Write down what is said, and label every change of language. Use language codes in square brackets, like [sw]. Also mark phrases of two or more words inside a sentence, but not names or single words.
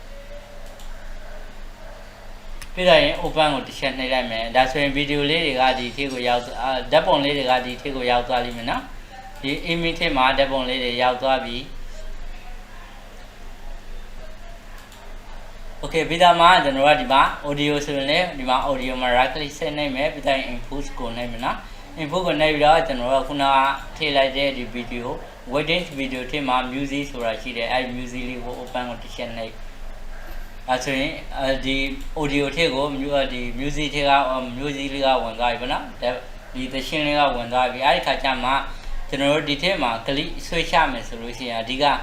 [my] ပြီးတော့ရင် open ကိုတစ်ချက်နှိပ်လိုက်မယ်ဒါဆိုရင်ဗီဒီယိုလေးတွေကဒီထဲကိုရောက်ဓာတ်ပုံလေးတွေကဒီထဲကိုရောက်သွားလိမ့်မယ်နော်ဒီ image ထဲမှာဓာတ်ပုံလေးတွေရောက်သွားပြီ โอเคပြီးတော့မှကျွန်တော်ကဒီမှာ audio ဆိုရင်လည်းဒီမှာ audio မှာ [en] right click [my] ဆက်နှိပ်မယ်ပြီးတော့ input ကိုနှိပ် မယ်နော် input ကိုနှိပ်ပြီးတော့ကျွန်တော်ကခုနကထည့်လိုက်တဲ့ဒီ [en] video waiting video [my] ထဲမှာ music ဆိုတာရှိတယ်အဲဒီ music လေးကို open ကိုတစ်ချက်နှိပ်အဲဆိုရင်ဒီ audio ထည့်ကိုဒီ music ထည့်က music လေးကဝင်သွားပြီပေါ့နော်ဒီသရှင်လေးကဝင်သွားပြီအဲဒီခါကျမှကျွန်တော်တို့ဒီထည့်မှာ click ဆွဲချမယ်ဆိုလို့ရှိရင်အဓိက